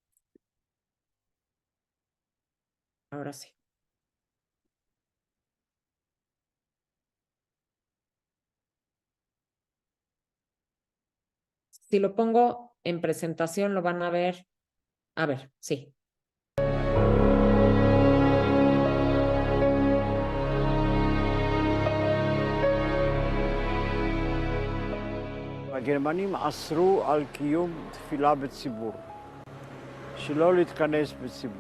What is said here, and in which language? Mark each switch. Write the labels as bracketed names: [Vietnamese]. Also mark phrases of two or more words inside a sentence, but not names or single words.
[Spanish] Ahora sí. Si lo pongo en presentación, lo van a ver. A ver, sí. [Hebrew] הגרמנים אסרו על קיום תפילה בציבור, שלא להתכנס בציבור.